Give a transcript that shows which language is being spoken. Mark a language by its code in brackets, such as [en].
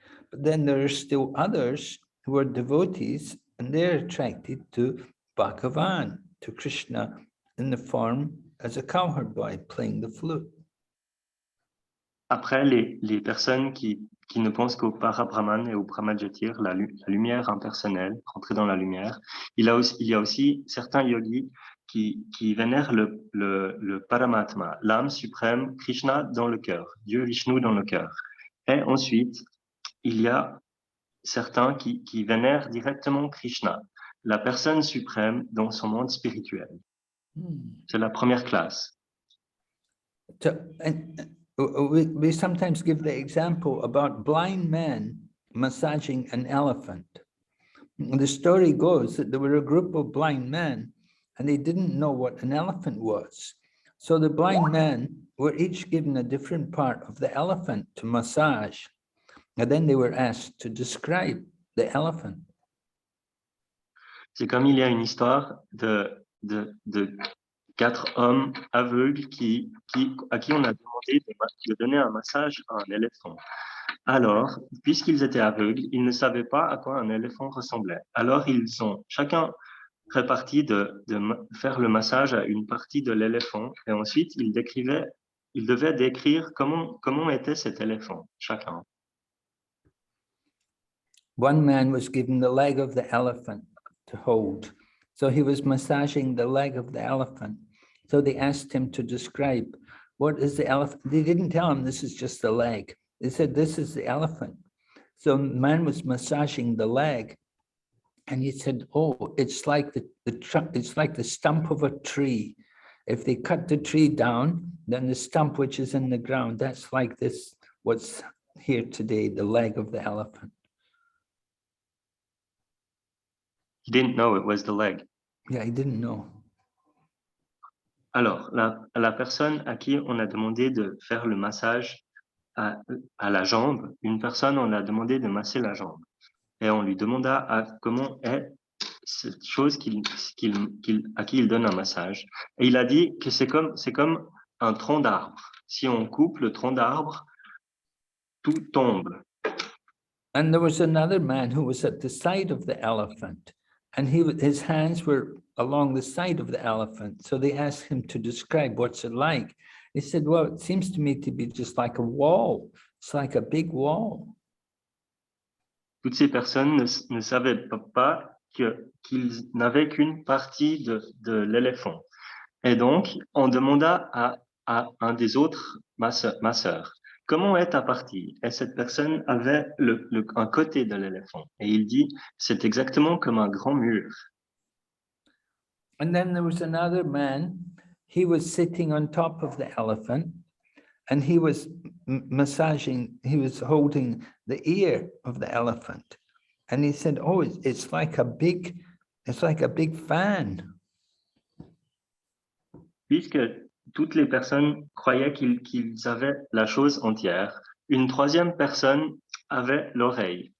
[en] But then there are still others who are devotees and they're attracted to Bhagavad to Krishna in the form as a cowherd boy playing the flute. [fr] Après, les personnes qui ne pensent qu'au Parabrahman et au Brahmajatir, la lumière impersonnelle, rentrer dans la lumière, il y a aussi certains yogis qui vénèrent le Paramatma, l'âme suprême, Krishna dans le cœur, Dieu Vishnu dans le cœur. Et ensuite, il y a certains qui vénèrent directement Krishna, la personne suprême dans son monde spirituel. C'est la première classe. [en] We sometimes give the example about blind men massaging an elephant. The story goes that there were a group of blind men and they didn't know what an elephant was. So the blind men were each given a different part of the elephant to massage. And then they were asked to describe the elephant. [fr] C'est comme il y a une histoire de 4 hommes aveugles à qui on a demandé de donner un massage à un éléphant. Alors, puisqu'ils étaient aveugles, ils ne savaient pas à quoi un éléphant ressemblait. Alors, ils ont chacun réparti de faire le massage à une partie de l'éléphant et ensuite, ils devaient décrire comment était cet éléphant, chacun. [en] One man was given the leg of the elephant to hold. So he was massaging the leg of the elephant. So they asked him to describe, what is the elephant? They didn't tell him this is just the leg. They said, this is the elephant. So the man was massaging the leg. And he said, oh, it's like it's like the stump of a tree. If they cut the tree down, then the stump which is in the ground, that's like this, what's here today, the leg of the elephant. He didn't know it was the leg. Yeah, he didn't know. [fr] Alors, la personne à qui on a demandé de faire le massage à la jambe, une personne, on a demandé de masser la jambe. Et on lui demanda comment est cette chose à qui il donne un massage. Et il a dit que c'est comme un tronc d'arbre. Si on coupe le tronc d'arbre, tout tombe. [en] And there was another man who was at the side of the elephant, and his hands were along the side of the elephant. So they asked him to describe what's it like. He said, well, it seems to me to be just like a wall. It's like a big wall. [fr] Toutes ces personnes ne savaient pas qu'ils n'avaient qu'une partie de l'éléphant. Et donc, on demanda à un des autres masseurs, comment est ta partie? Et cette personne avait un côté de l'éléphant. Et il dit, c'est exactement comme un grand mur. [en] And then there was another man, he was sitting on top of the elephant and he was massaging, he was holding the ear of the elephant. And he said, oh, it's like a big fan. [fr] Puisque toutes les personnes croyaient qu'ils avaient la chose entière, une troisième personne avait l'oreille.